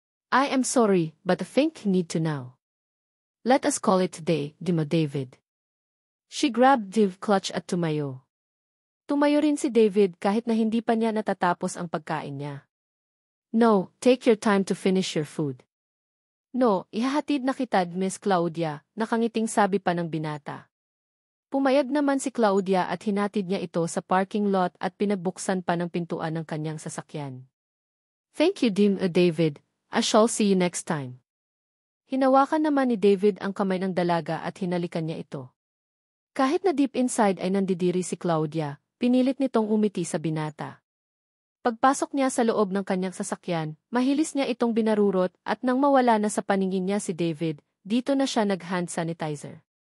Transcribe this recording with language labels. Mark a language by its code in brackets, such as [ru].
[en] I am sorry, but I think you need to now. Let us call it today, di mo David. She grabbed the clutch [tl] at tumayo. Tumayo rin si David kahit na hindi pa niya natatapos ang pagkain niya. [en] No, take your time to finish your food. [tl] No, ihahatid na kita, Miss Claudia, nakangiting sabi pa ng binata. Pumayag naman si Claudia at hinatid niya ito sa parking lot at pinagbuksan pa ng pintuan ng kanyang sasakyan. [en] Thank you, David. I shall see you next time. [tl] Hinawakan naman ni David ang kamay ng dalaga at hinalikan niya ito. Kahit na [en] deep inside [tl] ay nandidiri si Claudia, pinilit nitong umiti sa binata. Pagpasok niya sa loob ng kanyang sasakyan, mahilis niya itong binarurot at nang mawala na sa paningin niya si David, dito na siya nag-hand sanitizer.